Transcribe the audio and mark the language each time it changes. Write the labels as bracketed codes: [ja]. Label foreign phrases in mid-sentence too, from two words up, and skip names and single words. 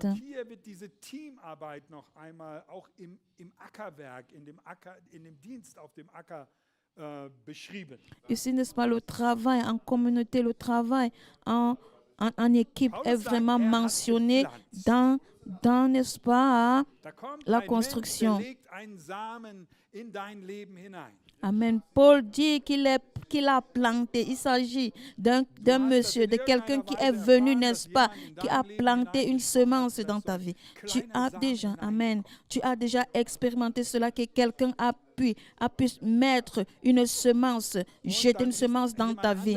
[de] Hier wird diese Teamarbeit noch einmal auch im Ackerwerk, in dem Dienst auf dem Acker beschrieben. [fr] Ici, n'est-ce pas, le travail en communauté, le travail en équipe est vraiment mentionné dans dans, n'est-ce pas, [de] Da kommt [fr] la [de] ein Mensch, der [fr] construction. [de] legt einen Samen in dein Leben hinein. [fr] Amen. Paul dit qu'il a planté. Il s'agit d'un monsieur, de quelqu'un qui est venu, n'est-ce pas, qui a planté une semence dans ta vie. Tu as déjà, amen, tu as déjà expérimenté cela, que quelqu'un a pu mettre une semence, jeter une semence dans ta vie.